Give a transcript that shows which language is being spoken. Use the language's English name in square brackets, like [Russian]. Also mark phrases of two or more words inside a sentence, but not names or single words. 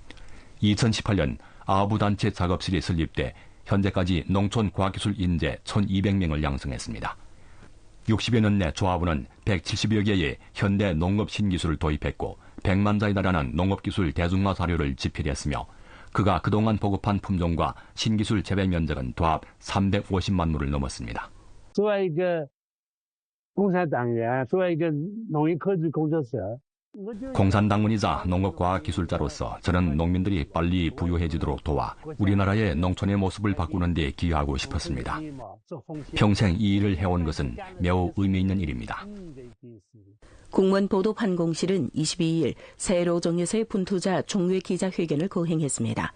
[Korean] 2018년 아부단체 작업실이 설립돼 현재까지 농촌 과학기술 인재 1,200명을 양성했습니다. 60여 년 내 조합부는 170여 개의 현대 농업 신기술을 도입했고 100만 자에 달하는 농업기술 대중화 자료를 집필했으며 그가 그동안 보급한 품종과 신기술 재배 면적은 도합 350만 무를 넘었습니다. [Chinese] 作为一个共产党员，作为一个农业科技工作者， [Korean] 공산당원이자 농업과학기술자로서 저는 농민들이 빨리 부유해지도록 도와 우리나라의 농촌의 모습을 바꾸는 데 기여하고 싶었습니다. 평생 이 일을 해온 것은 매우 의미 있는 일입니다. 공무원 보도 판공실은 22일 세로정에서의 분투자 종회 기자회견을 거행했습니다.